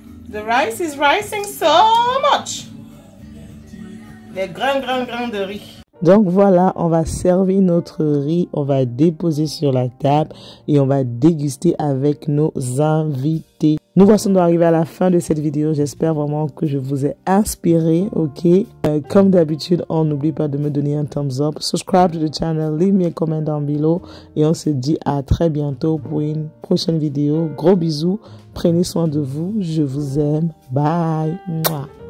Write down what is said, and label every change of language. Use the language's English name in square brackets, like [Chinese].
[English] The rice is rising so much. [French] Les grains de riz. Donc voilà, on va servir notre riz, on va déposer sur la table et on va déguster avec nos invités. Nous voici arrivés à la fin de cette vidéo. J'espère vraiment que je vous ai inspiré, ok? Comme d'habitude, on n'oublie pas de me donner un [English] thumbs up. Subscribe to the channel, leave me a comment down below. [French] Et on se dit à très bientôt pour une prochaine vidéo. Gros bisous, prenez soin de vous, je vous aime. Bye! Mouah.